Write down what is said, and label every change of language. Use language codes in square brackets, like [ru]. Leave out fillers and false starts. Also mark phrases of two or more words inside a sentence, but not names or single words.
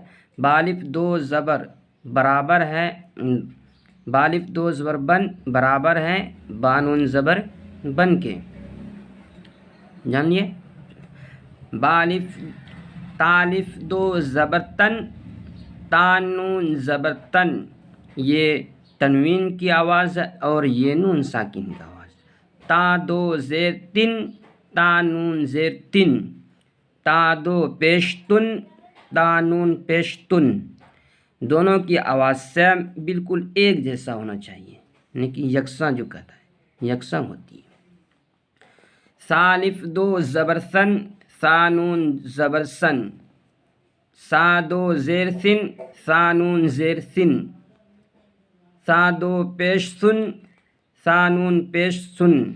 [ur] بالف دو زبر برابر ہے، بالف دو زبر بن برابر ہے بانون زبر بن کے۔ جانیے، بالف تالف دو زبر تن، تانون زبر تن، یہ تنوین کی آواز ہے اور یہ نون ساکن کی آواز۔ تا دو زیر تن، تا نون زیر تن، تا دو پیش تن، تا نون پیش تن، دونوں کی آواز سے بالکل ایک جیسا ہونا چاہیے، یعنی کہ یکساں جو کہتا ہے یکساں ہوتی ہے۔ سالف دو زبر سن، سانون زبر سن، سا دو زیر سن، سانون زیر سن، سا دو پیش سن، سانون پیش سن۔